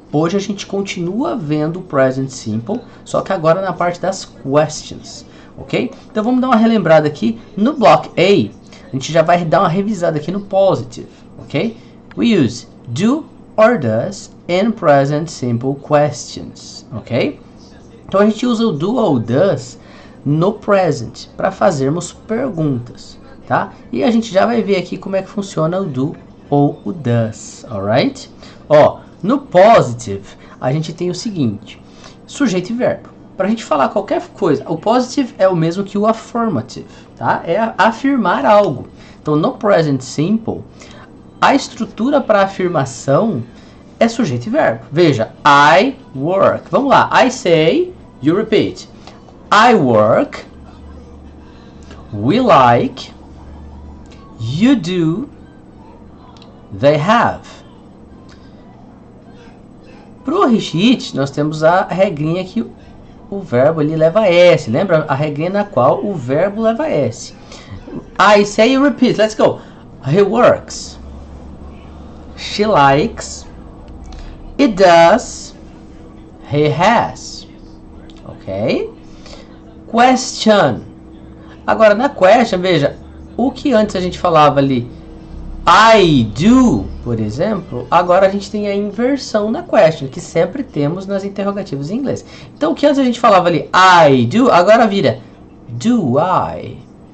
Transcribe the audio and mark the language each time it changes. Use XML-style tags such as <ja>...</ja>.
<pt>Hoje a gente continua vendo o Present Simple, só que agora na parte das questions, ok? Então vamos dar uma relembrada aqui. No Block A, a gente já vai dar uma revisada aqui no Positive, ok?</pt> <en>We use do or does in Present Simple questions, ok?</en> <pt>Então a gente usa o do ou does no present para fazermos perguntas, tá? E a gente já vai ver aqui como é que funciona o do ou o does, alright? Ó, no positive a gente tem o seguinte: sujeito e verbo. Para a gente falar qualquer coisa, o positive é o mesmo que o affirmative, tá? É afirmar algo. Então no present simple, a estrutura para afirmação é sujeito e verbo. Veja,</pt> <en>I work.</en> <pt>Vamos lá,</pt> <en>I say, you repeat. I work, we like, you do, they have.</en> <pt>Pro recheat, nós temos a regrinha que o verbo ali leva S. Lembra a regrinha na qual o verbo leva S?</pt> <en>I say, you repeat. Let's go. He works, she likes, it does, he has. Ok? Question.</en> <pt>Agora na question, veja, o que antes a gente falava ali, I do, por exemplo, agora a gente tem a inversão na question, que sempre temos nas interrogativos em inglês. Então o que antes a gente falava ali, I do, agora vira do I.</pt>